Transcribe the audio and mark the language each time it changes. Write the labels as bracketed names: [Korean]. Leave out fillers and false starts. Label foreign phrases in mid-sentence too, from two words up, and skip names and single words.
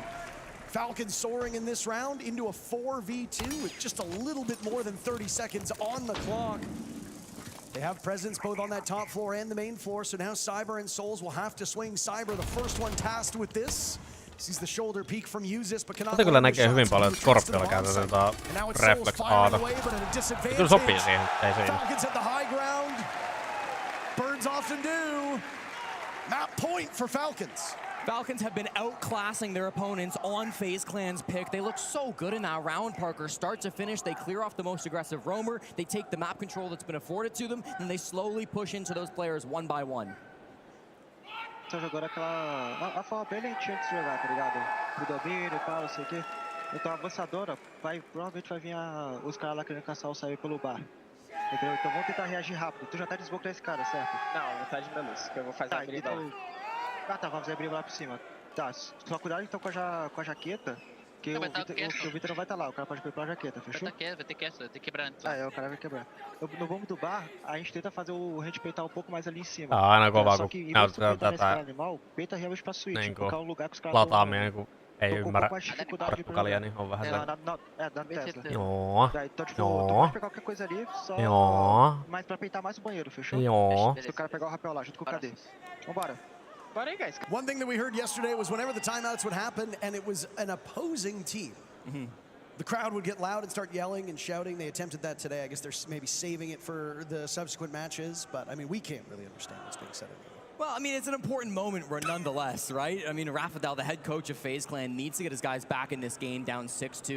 [English] Falcons soaring in this round into a 4v2 with just a little bit more than 30 seconds on the clock. They have presence both on that top floor and the main floor, so now Cyber and Souls will have to swing. Cyber, the first one tasked with this. Sees the shoulder peak from Uzis, but cannot. [Finnish] Kyllä näkee hyvin paljon, että Scorpiolla käytetään reflex Aata. Kyllä sopii siihen, ei siinä. [English] Falcons at the high ground. Birds often do. Map point for Falcons. Falcons have been outclassing their opponents on FaZe Clan's pick. They look so good in that round, Parker. Start to finish, they clear off the most aggressive roamer. They take the map control that's been afforded to them, and they slowly push into those players one by one. [Portuguese] Tá jogando a forma bem lentinha de se jogar, tá ligado? O domínio e tal, não sei o quê. Então a avançadora, provavelmente vai vir os caras lá querendo caçar o sair pelo bar. Entendeu? Então vamos tentar reagir rápido. Tu já tá desbloqueando esse cara, certo? Não, metade da luz, que eu vou fazer a briga lá. Ah, tá, vamos fazer a briga lá por cima. Tá, só cuidado então com a jaqueta, que o Vitor não vai estar lá, o cara pode pegar a jaqueta, fechou? Vai ter que quebrar antes. Ah, o cara vai quebrar. No bombo do bar, a gente tenta fazer o hand peitar um pouco mais ali em cima. [Finnish] Aina kovaa, [Portuguese] só que em vez de peitar nesse cara animal, peita realmente pra switch, porque é um lugar que os caras [Finnish] lataaminen, kun ei ymmärrä portugalia, niin on vähän [Portuguese] da Tesla. [Finnish] Joo. [Portuguese] Então, tipo, tu pode pegar qualquer coisa ali, só mais pra peitar mais o banheiro, fechou? Se o cara pegar o rapel lá, junto com o KD. Vambora. [English] One thing that we heard yesterday was whenever the timeouts would happen and it was an opposing team, the crowd would get loud and start yelling and shouting. They attempted that today. I guess they're maybe saving it for the subsequent matches, but I mean, we can't really understand what's being said anymore. Well, I mean, it's an important moment nonetheless, right? I mean, Rafadal, the head coach of FaZe Clan, needs to get his guys back in this game down 6-2.